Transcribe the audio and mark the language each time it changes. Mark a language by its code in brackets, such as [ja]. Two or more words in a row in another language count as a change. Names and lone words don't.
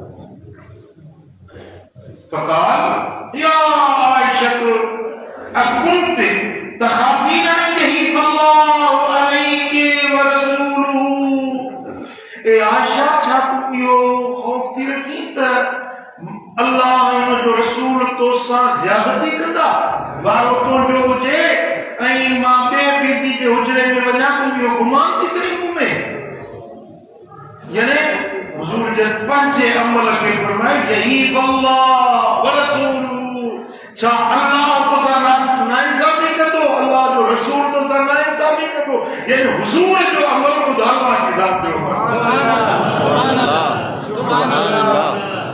[ar] فقال یا عائشہ اکنت تخافین ان یحیف اللہ علیک ورسولہ [sd] اے عائشہ چھا پیو خوف تھی رکھی تا اللہ جو رسول تو سا زیادتی کرتا بارو تو جو ہوجے ऐं मां ॿिए बीबी जे हुजरे में वञा त इहो गुमान थी करे मूं में यानी हुजूर जे पंहिंजे अमल खे फरमाए [ar] يحيف الله و رسوله [sd] छा अल्लाह तो सां नाइंसाफ़ी कंदो अल्लाह जो रसूल तो सां नाइंसाफ़ी कंदो यानी हुजूर जो अमल ख़ुदा अल्लाह की ज़ात जो [ar] سبحان الله سبحان الله